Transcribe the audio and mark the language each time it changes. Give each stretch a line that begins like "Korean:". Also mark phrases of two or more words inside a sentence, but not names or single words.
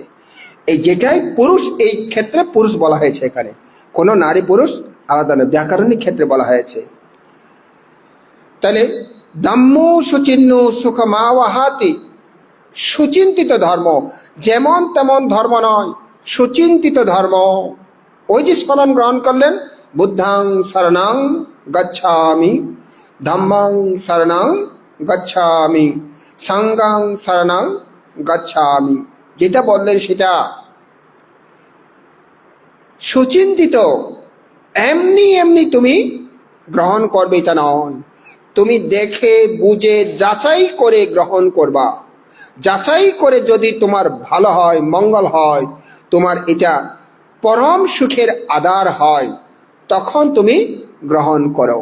Bangla: এই যেটাই পুরুষ, এই ক্ষেত্রে পুরুষ বলা হয়েছে, এখানে কোনো নারী পুরুষ আলাদা নয়, ব্যাকরণিক ক্ষেত্রে বলা হয়েছে। তাহলে
Pali: ধম্মো সুচিন্ন সুখমাওয়াহাতি,
Bangla: সুচিন্তিত ধর্ম, যেমন তেমন ধর্ম নয়, সুচিন্তিত ধর্ম। ওই যে স্মরণ গ্রহণ করলেন,
Pali: বুদ্ধাং শরণং গচ্ছামি, ধম্মং শরণং গচ্ছামি, সংঘং শরণং গচ্ছামি,
Bangla: যেটা বললেন সেটা সুচিন্তিত। এমনি এমনি তুমি গ্রহণ করবে তা নয়, তুমি দেখে বুঝে যাচাই করে গ্রহণ করবা। যাচাই করে যদি তোমার ভালো হয়, মঙ্গল হয়, তোমার এটা পরম সুখের আধার হয়, তখন তুমি গ্রহণ করো।